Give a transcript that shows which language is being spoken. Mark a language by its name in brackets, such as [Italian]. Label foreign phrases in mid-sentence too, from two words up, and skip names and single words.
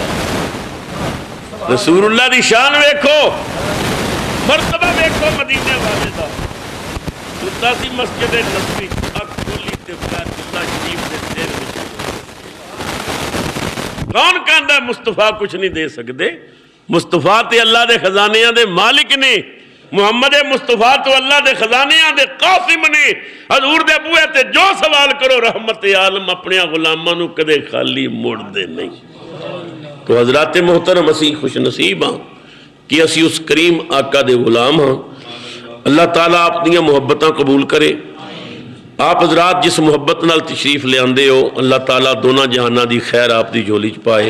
[Punjabi] رسول اللہ دی شان ویکھو, مرتبہ ویکھو مدینے والے دا. ستا سی مسجد نبوی, اکھ کھولی تے بیت اللہ شریف دے سر وچ. کون کہندا مصطفیٰ کچھ نہیں دے سکدے؟ مصطفیٰ تے اللہ دے خزانیاں دے مالک نے, محمد مصطفیٰ تو اللہ دے خزانیاں دے قاسم نے. حضور دے بوئے تے جو سوال کرو رحمت عالم اپنے غلاماں نو کدے خالی موڑ دے نہیں. تو حضرات محترم اسی خوش نصیب ہاں کہ اسی اس کریم آقا دے غلام ہاں. اللہ تعالیٰ اپنی محبتاں قبول کرے. آپ حضرات جس محبت نال تشریف لے آندے ہو, اللہ تعالیٰ دونوں جہانہ دی خیر آپ دی جھولی چ پائے.